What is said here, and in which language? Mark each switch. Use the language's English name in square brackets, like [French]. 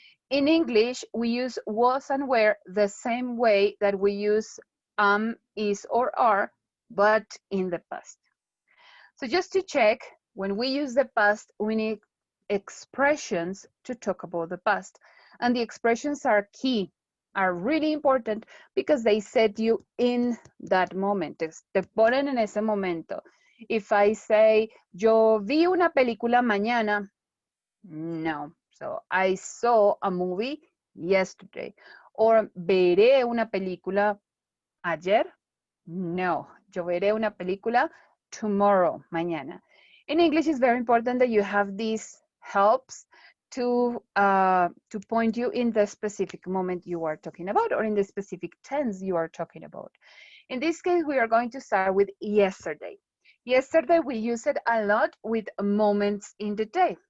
[English] In English, we use was and were the same way that we use is, or are, but in the past. So just to check, when we use the past, we need expressions to talk about the past. And the expressions are key, are really important because they set you in that moment. [Spanish] Te ponen en ese momento. [English] If I say, [Spanish] yo vi una película mañana, no. [English] So I saw a movie yesterday. [Spanish] Or veré una película ayer, no. Yo veré una película tomorrow, mañana. [English] In English, it's very important that you have these helps to point you in the specific moment you are talking about or in the specific tense you are talking about. In this case, we are going to start with yesterday. Yesterday, we use it a lot with moments in the day.